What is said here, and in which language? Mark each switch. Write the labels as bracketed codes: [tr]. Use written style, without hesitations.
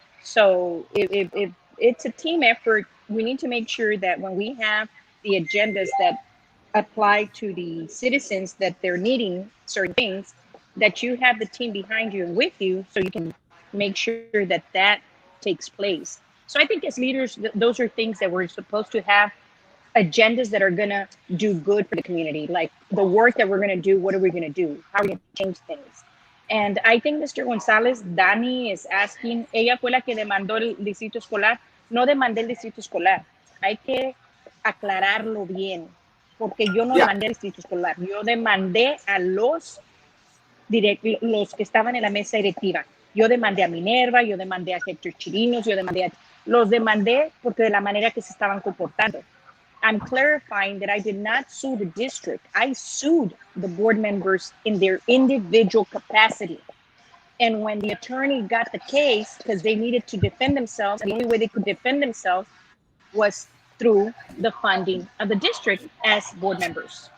[en] So if it's a team effort, we need to make sure that when we have the agendas that apply to the citizens that they're needing certain things, that you have the team behind you and with you so you can make sure that that takes place. So I think as leaders, those are things that we're supposed to have agendas that are going to do good for the community, like the work that we're going to do. What are we going to do? How are we going to change things? And I think Mr. [es] Gonzalez, [en] Dani is asking, [es] ella fue la que demandó el distrito escolar. No demandé el distrito escolar. Hay que aclararlo bien, porque yo no [en] Yeah. [es] demandé el distrito escolar. Yo demandé a los que estaban en la mesa directiva. Yo demandé a Minerva, yo demandé a Héctor Chirinos, los demandé porque de la manera que se estaban comportando. [en] I'm clarifying that I did not sue the district. I sued the board members in their individual capacity. And when the attorney got the case, because they needed to defend themselves, and the only way they could defend themselves was through the funding of the district as board members.